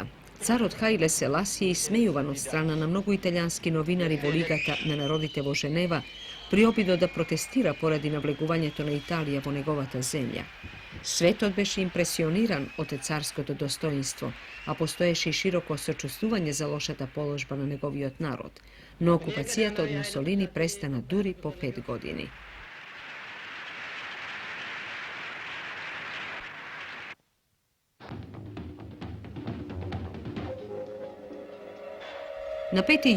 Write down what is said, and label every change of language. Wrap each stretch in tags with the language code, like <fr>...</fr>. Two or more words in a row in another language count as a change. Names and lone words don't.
<mk>Царот Хајле Селасије, исмејуван од страна на многу италијански новинари во Лигата на народите во Женева, при обидот да протестира поради навлегувањето на Италија во неговата земја. Svetot beše impresioniran od carskото dostoinstvo, a postoješe i široko sočustvovanje za lošata položba na njegoviot narod, no okupacijat od Mussolini prestana duri po 5 godini. Na 5.</mk>